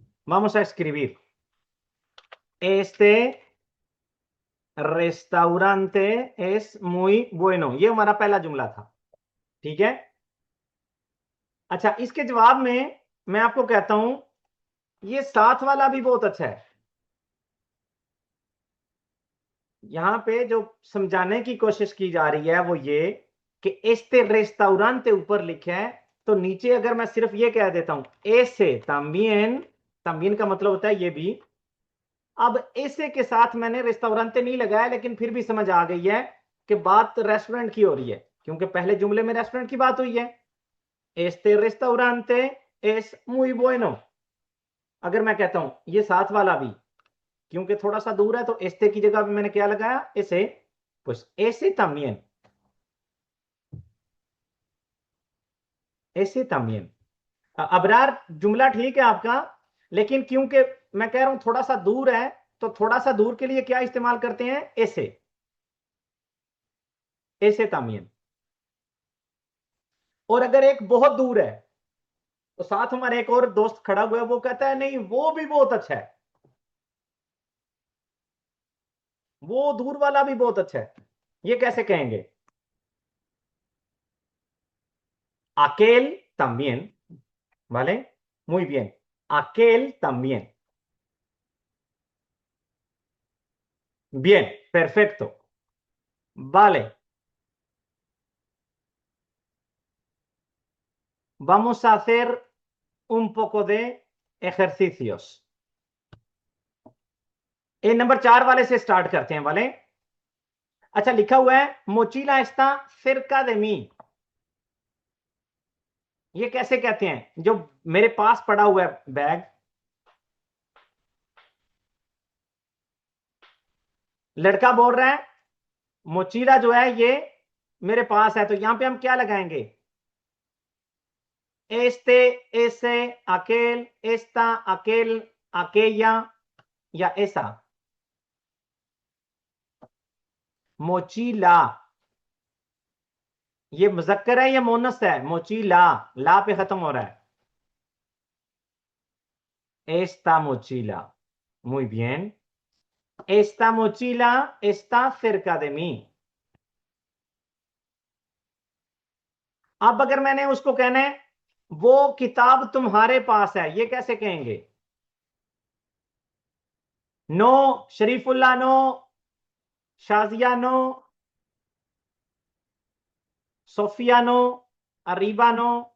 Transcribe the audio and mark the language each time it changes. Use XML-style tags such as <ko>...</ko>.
<es>Vamos a escribir este restaurante es muy bueno।</es> <hi>ये हमारा पहला जुमला था। ठीक है। अच्छा, इसके जवाब में मैं आपको कहता हूं ये साथ वाला भी बहुत अच्छा है। यहां पे जो समझाने की कोशिश की जा रही है वो ये कि</hi> <es>este restaurante</es> <hi>ऊपर लिखा है, तो नीचे अगर मैं सिर्फ ये कह देता हूं</hi> <es>ese también,</es> <hi>también का मतलब होता है ये भी। अब ऐसे के साथ मैंने रेस्टोरेंट नहीं लगाया, लेकिन फिर भी समझ आ गई है कि बात रेस्टोरेंट की हो रही है, क्योंकि पहले जुमले में रेस्टोरेंट की बात हुई है।</hi> <es>este restaurante es muy bueno।</es> <hi>अगर मैं कहता हूं ये साथ वाला भी, क्योंकि थोड़ा सा दूर है तो este की जगह पे मैंने क्या लगाया?</hi> <es>ऐसे। pues ese también, ese también।</es> <hi>Abrar, जुमला ठीक है आपका, लेकिन क्योंकि मैं कह रहा हूं थोड़ा सा दूर है, तो थोड़ा सा दूर के लिए क्या इस्तेमाल करते हैं? ऐसे।</hi> <es>ऐसे तामियन।</es> <hi>और अगर एक बहुत दूर है तो साथ हमारे एक और दोस्त खड़ा हुआ है, वो कहता है नहीं वो भी बहुत अच्छा है, वो दूर वाला भी बहुत अच्छा है, ये कैसे कहेंगे?</hi> <es>aquel también, ¿vale? Muy bien. Aquel también. Bien, perfecto. Vale. Vamos a hacer un poco de ejercicios.</es> <hi>Number 4 वाले से स्टार्ट करते हैं वाले। अच्छा, लिखा हुआ है</hi> <es>मोचीला एस्ता cerca de mí।</es> <hi>ये कैसे कहते हैं? जो मेरे पास पड़ा हुआ है बैग, लड़का बोल रहा है मोचीला जो है ये मेरे पास है, तो यहां पे हम क्या लगाएंगे?</hi> <es>este, ese, aquel, esta, aquel, aquella या ऐसा।</es> <hi>मोचीला ये मुजक्कर है या मोनस है? मोचीला, ला पे खत्म हो रहा है।</hi> <es>esta mochila, muy bien, esta mochila está cerca de mí।</es> <hi>अब अगर मैंने उसको कहना है वो किताब तुम्हारे पास है, ये कैसे कहेंगे? No, Sharifullah no, Shazia no, Sophia no, Areeba no.</hi>